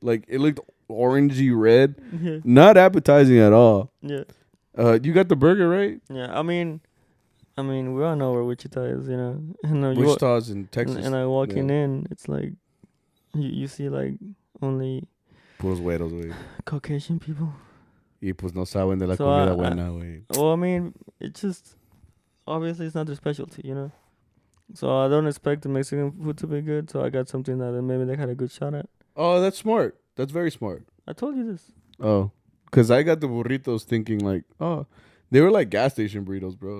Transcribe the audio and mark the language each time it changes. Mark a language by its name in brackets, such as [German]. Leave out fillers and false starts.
[English] Like it looked orangey red, not appetizing at all. Yeah. You got the burger, right? Yeah. I mean, we all know where Wichita is, you know. And Wichita's in Texas. And I walking in, it's like you see like only [Spanish] puros güeros, güey. [English] Caucasian people. [Spanish] Y pues no saben de la comida buena, güey. [English] Well, I mean, it's just obviously it's not their specialty, you know. So I don't expect the Mexican food to be good. So I got something that maybe they had a good shot at. Oh, that's smart. That's very smart. I told you this. Oh, because I got the burritos thinking like, oh, they were like gas station burritos, bro.